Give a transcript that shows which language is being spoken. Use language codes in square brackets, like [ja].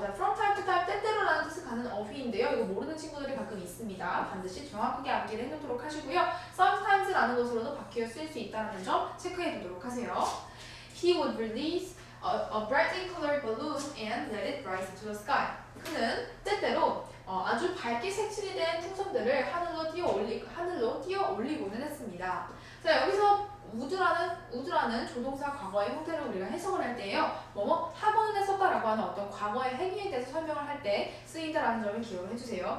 [ko] 자, [en] from time to time, [ko] 때때로라는 뜻을 갖는 어휘인데요. 이거 모르는 친구들이 가끔 있습니다. 반드시 정확하게 암기를 해놓도록 하시고요. Sometimes라는 것으로도 바뀌어 쓰일 수 있다는 점 체크해 두도록 하세요. [en] He would release a brightly colored balloon and let it rise into the sky. [ko] 그는 때때로 아주 밝게 색칠이 된 풍선들을 하늘로 띄어 올리고는 했습니다. 자, 여기서 would라는 조동사 과거의 형태를 우리가 해석을 할 때요. 하고는 했었다라고 하는 어떤 과거의 행위에 대해서 설명을 할 때 쓰인다라는 점을 기억을 해주세요.